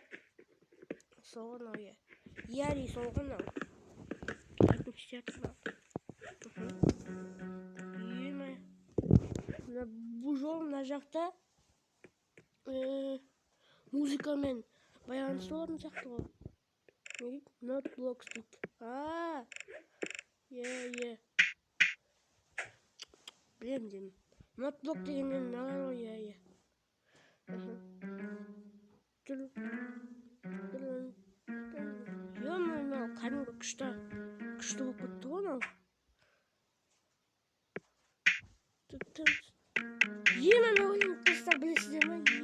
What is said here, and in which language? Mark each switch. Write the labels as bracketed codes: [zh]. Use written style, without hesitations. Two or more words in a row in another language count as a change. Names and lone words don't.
[kk] Сол ғана ой. Яри сол ғана. Бұл жол мына жақта музыкамен байланысты болатын сияқты ғой. [en] Not blocks [kk] дейді. Білемін. [en] Not block [kk] дегеннен мыналар ғой. Мынау кәдімгі күшті болып кетті ғой мынау. Мына ойын қыздар білесіздер ме?